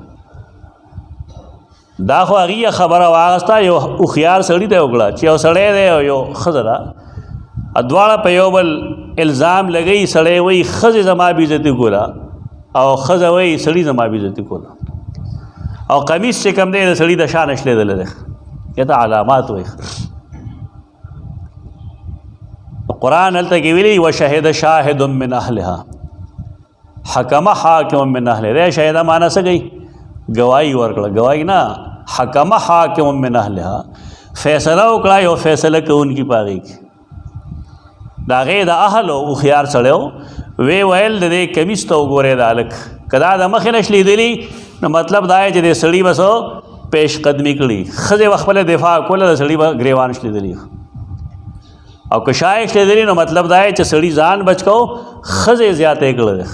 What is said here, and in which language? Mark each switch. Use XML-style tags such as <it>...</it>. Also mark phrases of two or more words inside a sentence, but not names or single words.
<ps>دا خو هغې خبره واخسته یو هوښیار سړي ته وکړه چې یو سړی دی او یو ښځه ده دواړه په یو بل الزام لګوي سړی وایي ښځې زما بېعزتي کوله او ښځه وایي سړي زما بېعزتي کوله او قمیص چې کوم دی د سړي د شا نشلېدلی دی یا ته علامات وایي. قرآن هلته کې ویلي</ps> <ar>وشهد شاهد من اهلها حکم حاکم من</ar> <ps>اهلها شهده معنی څه کوي ګواهي ورکړه ګواهي نه حکم حاکم من اهلها فیصله وکړه یو فیصله کوونکي په هغې کې د هغې د اهل او هوښیار سړی وی ویل د دې کمیس ته وګورئ د هلک که دا د مخې نه شلېدلي نو مطلب دا دی چې د سړي به څه پیش قدمي کړي ښځې به خپله دفاع کوله د سړي به ګریوان شلېدلي او که شا یې شلېدلي نو مطلب دا دی چې سړي ځان بچ کو ښځې زیاتی کړی دی.</ps>